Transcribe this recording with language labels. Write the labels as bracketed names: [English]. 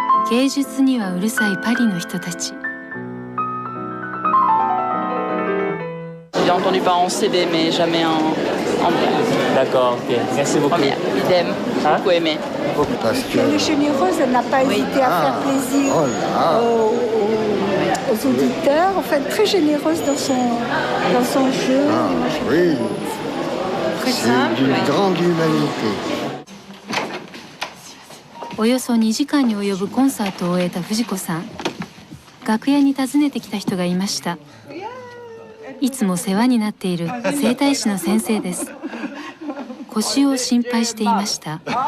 [Japanese] 芸術にはうるさいパリの人たち。 [French] J'ai entendu parler en CD, mais jamais en vrai. D'accord, ok. Merci beaucoup. Première, idem, beaucoup aimé. Elle est généreuse, elle n'a pas hésité à faire plaisir aux auditeurs. En fait, très généreuse dans son jeu. Oui, très simple. C'est d'une grande humanité. [Japanese] およそ2時間に及ぶコンサートを終えた藤子さん。楽屋に訪ねてきた人がいました。いつも世話になっている整体師の先生です。腰を心配していました。